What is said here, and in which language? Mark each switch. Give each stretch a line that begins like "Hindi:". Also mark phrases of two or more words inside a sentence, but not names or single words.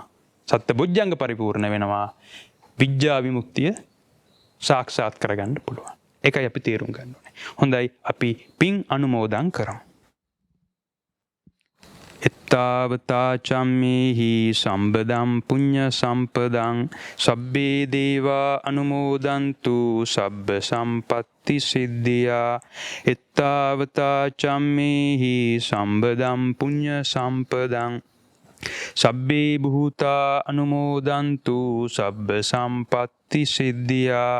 Sinhala: සත්බුද්ධංග පරිපූර්ණ වෙනවා. විඥා විමුක්තිය සාක්ෂාත් කරගන්න පුළුවන්. ඒකයි අපි තේරුම් ගන්න ඕනේ. හොඳයි අපි පින් අනුමෝදන් කරමු.
Pali: එත්තාවතා චම්මේහි සම්බදම් පුඤ්ඤ සම්පදං සබ්බේ දේවා අනුමෝදන්තු සබ්බ සම්පත්ති සිද්ධියා. එත්තාවතා චම්මේහි සම්බදම් පුඤ්ඤ සම්පදං සබ්බේ භූතා අනුමෝදන්තු සබ්බ සම්පත්ති සිද්ධියා.